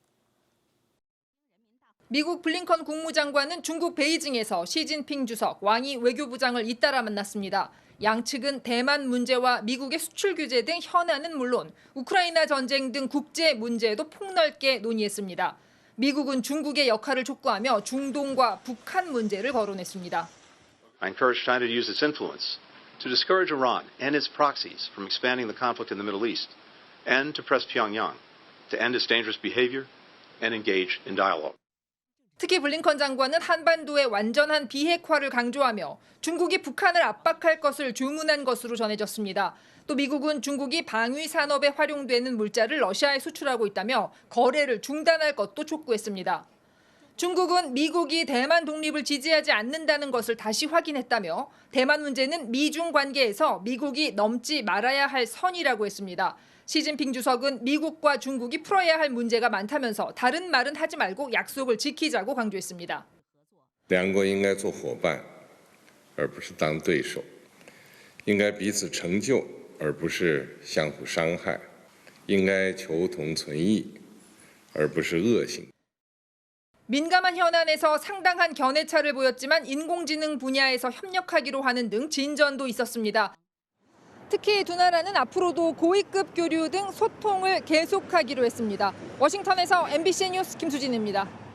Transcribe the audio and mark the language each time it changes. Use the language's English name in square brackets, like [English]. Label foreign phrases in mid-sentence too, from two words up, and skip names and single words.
[Korean] 미국 블링컨 국무장관은 중국 베이징에서 시진핑 주석, 왕이 외교부장을 잇따라 만났습니다. 양측은 대만 문제와 미국의 수출 규제 등 현안은 물론 우크라이나 전쟁 등 국제 문제도 폭넓게 논의했습니다. 미국은 중국의 역할을 촉구하며 중동과 북한 문제를 거론했습니다. [English] I encourage China to use its influence to discourage Iran and its proxies from expanding the conflict in the Middle East and to press Pyongyang to end its dangerous behavior and engage in dialogue. [Korean] 특히 블링컨 장관은 한반도의 완전한 비핵화를 강조하며 중국이 북한을 압박할 것을 주문한 것으로 전해졌습니다. 또 미국은 중국이 방위 산업에 활용되는 물자를 러시아에 수출하고 있다며 거래를 중단할 것도 촉구했습니다. 중국은 미국이 대만 독립을 지지하지 않는다는 것을 다시 확인했다며 대만 문제는 미중 관계에서 미국이 넘지 말아야 할 선이라고 했습니다. 시진핑 주석은 미국과 중국이 풀어야 할 문제가 많다면서 다른 말은 하지 말고 약속을 지키자고 강조했습니다. [Chinese] 两国应该做伙伴，而不是当对手，应该彼此成就，而不是相互伤害，应该求同存异，而不是恶行。 [Korean] 민감한 현안에서 상당한 견해차를 보였지만 인공지능 분야에서 협력하기로 하는 등 진전도 있었습니다. 특히 두 나라는 앞으로도 고위급 교류 등 소통을 계속하기로 했습니다. 워싱턴에서 MBC 뉴스 김수진입니다.